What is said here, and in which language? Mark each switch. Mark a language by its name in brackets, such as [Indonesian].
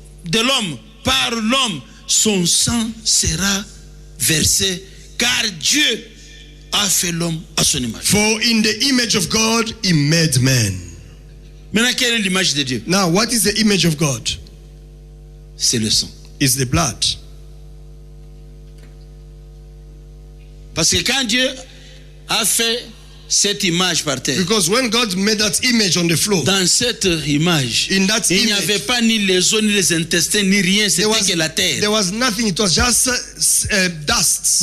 [French] de l'homme, par l'homme, son sang sera versé, car Dieu a fait l'homme à son image. [English] For in the image of God he made man. [French] Maintenant, quelle est l'image de Dieu? [English] Now, what is the image of God? [French] C'est le sang. [English] It's the blood. [French] Parce que quand Dieu a fait cette image par terre, [English] Because when God made that image on the floor, [French] dans cette image, [English] in that [French] il n'y [English] image, [French] avait pas ni les os, ni les intestins, ni rien, c'était que la terre. [English] there was nothing, it was just dust.